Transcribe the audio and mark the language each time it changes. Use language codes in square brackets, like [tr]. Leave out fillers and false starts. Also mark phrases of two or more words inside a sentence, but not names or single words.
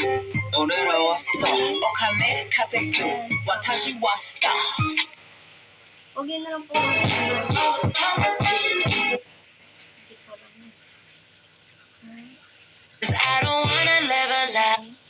[ja] 俺らはスターお金稼ぐ私はスター [tl] Huwag yun na lang po. Hindi ko lang. [en] Cause I don't wanna live a life.